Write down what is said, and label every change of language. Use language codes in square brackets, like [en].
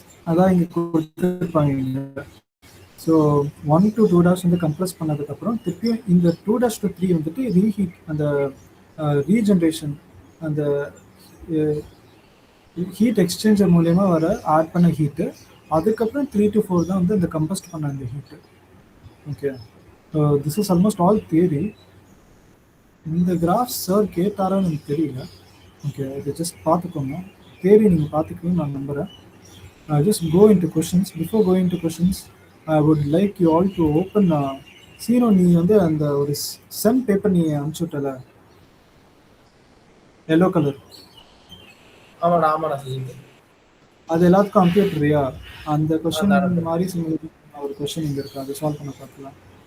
[ta] அதான் இங்கே கொடுத்துருப்பாங்க. ஸோ 1 to 2 dash வந்து கம்ப்ரெஸ் பண்ணதுக்கப்புறம் திருப்பியும் இந்த 2 dash to 3 வந்துட்டு ரீஹீட் அந்த ரீஜென்ரேஷன் அந்த ஹீட் எக்ஸ்சேஞ்சர் மூலயமா வர ஆட் பண்ண ஹீட்டு, அதுக்கப்புறம் 3 to 4 தான் வந்து இந்த கம்பஸ்ட் பண்ண அந்த heat. Okay, so [en] This is almost all theory. [ta] இந்த கிராஃப் சார் கேட்டாரான்னு எனக்கு தெரியல. ஓகே, இதை ஜஸ்ட் பார்த்துக்கோங்க, தியரி நீங்கள் பார்த்துக்கணும்னு நான் நம்புகிறேன். [en] Just go into questions. Before going to questions, I would like you all to open [ta] சீனோ நீ வந்து அந்த ஒரு செம் பேப்பர் நீ அனுப்பிச்சு விட்டல எல்லோ கலர், ஆமாடா சுஜித். அது எல்லாத்துக்கும் அனுப்பி விட்டுறியா? அந்த கொஸ்டின் அனுப்புறேன். மாதிரி சிமிலர் ஒரு கொஸ்டின் இங்க இருக்கு, அதை சால்வ் பண்ண பார்க்கலாம்.